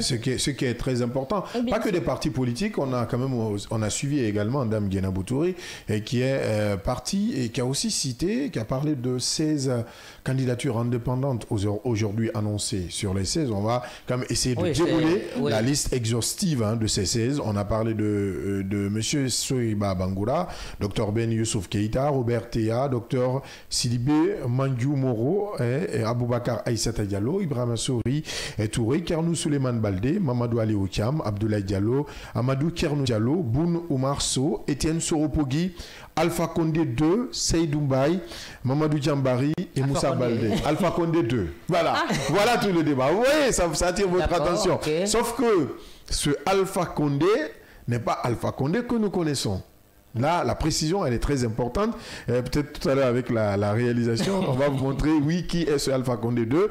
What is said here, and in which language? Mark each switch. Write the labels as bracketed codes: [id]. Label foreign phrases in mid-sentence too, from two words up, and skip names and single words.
[fr] ce qui est très important. Pas que des partis politiques, on a suivi également Dame Guéna Boutouri, qui est parti et qui a aussi cité, qui a parlé de 16 candidatures indépendantes aujourd'hui annoncées. Sur les 16, on va quand même essayer de dérouler la liste exhaustive de ces 16. On a parlé de M. Soiba Bangoura, Dr Ben Youssouf Keïta, Robert Théa, Dr Sidibé Mandiou Moro, Aboubakar Aïssata Diallo, Ibrahima Souri Touré, Kernou Suleiman Baldé, Mamadou Ali Oukiam, Abdoulaye Diallo, Amadou Kernou Diallo, Boun Oumar Sow, Étienne Soropogui, Alpha Condé 2, Seydou Mbaye, Mamadou Djambari et Moussa Baldé. Alpha Condé 2. Voilà. Voilà tout le débat. Vous voyez, ça attire votre attention. Okay. Sauf que ce Alpha Condé n'est pas Alpha Condé que nous connaissons. Là, la précision, elle est très importante. Peut-être tout à l'heure, avec la réalisation, on va vous montrer, qui est ce Alpha Condé 2.